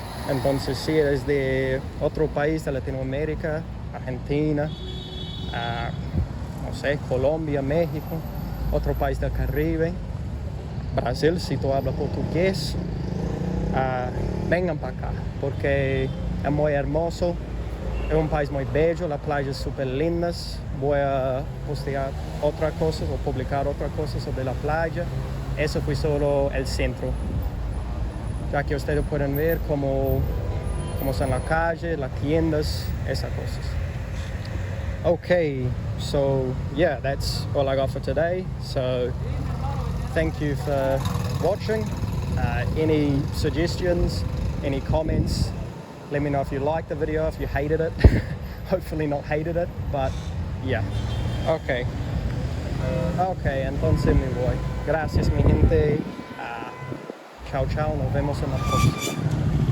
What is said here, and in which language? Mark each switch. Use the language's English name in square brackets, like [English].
[Spanish] Entonces si eres de otro país de Latinoamérica, Argentina, no sé, Colombia, México, otro país del Caribe, Brasil, si tú hablas portugués, vengan para acá, porque es muy hermoso, es un país muy bello, las playas súper lindas. Voy a postear otra cosa o publicar otra cosa sobre la playa. Eso fue solo el centro, ya que ustedes pueden ver cómo son las calles, las tiendas, esas cosas. [English] Okay, so yeah, that's all I got for today. So thank you for watching. Any suggestions, any comments, let me know if you liked the video, if you hated it. Hopefully not hated it, but yeah. Okay, [Spanish] entonces me voy. Gracias mi gente. Chao, chao, nos vemos en la próxima.